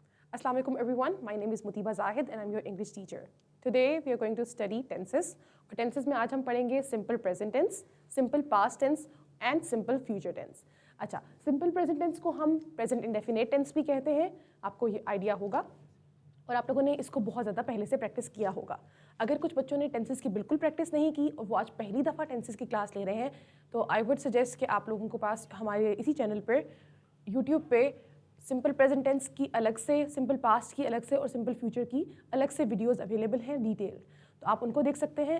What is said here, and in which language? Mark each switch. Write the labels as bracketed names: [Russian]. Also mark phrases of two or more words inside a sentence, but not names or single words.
[Arabic] السلام عليكم [English] everyone. My name is Mutiba Zahid and I'm your English teacher. Today we are going to study tenses. [Hindi] और tenses में आज हम पढ़ेंगे [English] simple present tense, simple past tense and simple future tense. [Hindi] अच्छा, [English] simple present tense [Hindi] को हम [English] present indefinite tense [Hindi] भी कहते हैं. आपको ये आइडिया होगा और आप लोगों ने इसको बहुत ज़्यादा पहले से प्रैक्टिस किया होगा. अगर कुछ बच्चों ने टेंसेस की बिल्कुल प्रैक्टिस नहीं की और वो आज पहली दफ़ा टेंसेस की क्लास ले रहे हैं तो [English] I would suggest [Hindi] कि आप लोगों के पास हमारे इसी चैनल पर यूट्यूब पे [English] simple present tense [Hindi] की अलग से, [English] simple past [Hindi] की अलग से और [English] simple future [Hindi] की अलग से [English] videos available [Hindi] हैं डिटेल, तो आप उनको देख सकते हैं.